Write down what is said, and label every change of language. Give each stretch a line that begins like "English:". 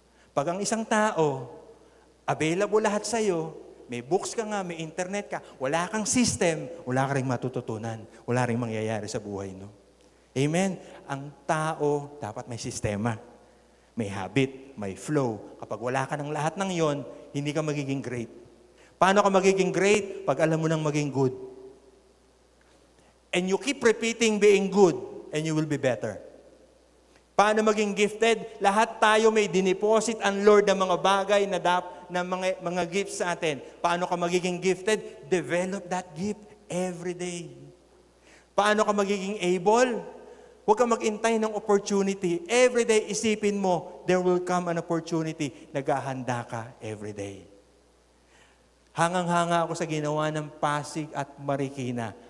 Filipino: Pag ang isang tao, available lahat sa'yo, may books ka nga, may internet ka, wala kang system, wala ka rin matututunan. Wala rin mangyayari sa buhay, no? Amen? Ang tao, dapat may sistema. May habit, may flow. Kapag wala ka ng lahat ng yon, hindi ka magiging great. Paano ka magiging great? Pag alam mo nang maging good.
English: And you keep repeating being good, and you will be better.
Filipino: Paano maging gifted? Lahat tayo may dineposit ang Lord ng mga bagay na mga gifts sa atin. Paano ka magiging gifted?
English: Develop that gift every day.
Filipino: Paano ka magiging able? Huwag kang mag-intay ng opportunity.
English: Every day,
Filipino: isipin mo,
English: there will come an opportunity.
Filipino: Naghahanda ka
English: every day.
Filipino: Hangang-hanga ako sa ginawa ng Pasig at Marikina.